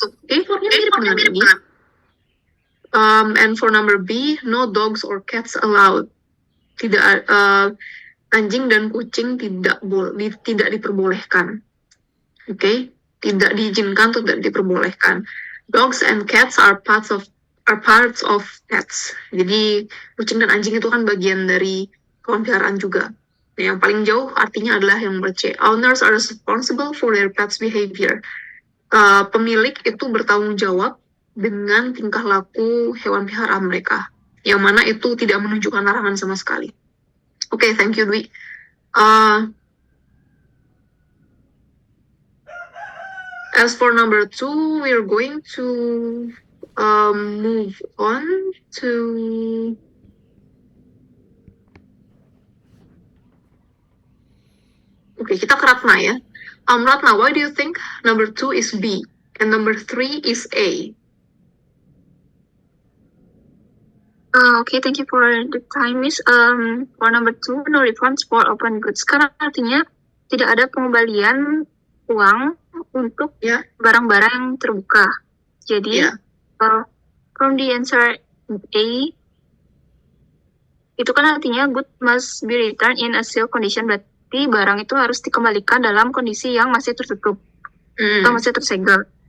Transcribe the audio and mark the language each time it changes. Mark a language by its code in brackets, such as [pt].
[id] Ini artinya mirip dengan ini. [en] And for number B, no dogs or cats allowed. [id] Tidak anjing dan kucing tidak diperbolehkan. Oke, tidak diizinkan, tidak diperbolehkan. [en] Dogs and cats are parts of pets. [id] Jadi kucing dan anjing itu kan bagian dari hewan peliharaan juga. Nah, yang paling jauh artinya adalah yang nomor C. [en] Owners are responsible for their pets' behavior. [id] Pemilik itu bertanggung jawab dengan tingkah laku hewan peliharaan mereka, yang mana itu tidak menunjukkan larangan sama sekali. [en] Okay, thank you, Dwi. As for number 2, we are going to move on to [id] kita ke Ratna ya. [en] Ratna, why do you think number 2 is B and number 3 is A? Okay, thank you for the time, Miss. For number 2, no refunds for open goods. [id] Karena artinya tidak ada pengembalian uang untuk barang-barang yang terbuka. Jadi, [en] from the answer A, [id] itu kan artinya [en] good must be returned in a sealed condition. [id] Berarti barang itu harus dikembalikan dalam kondisi yang masih tertutup atau masih tersegel.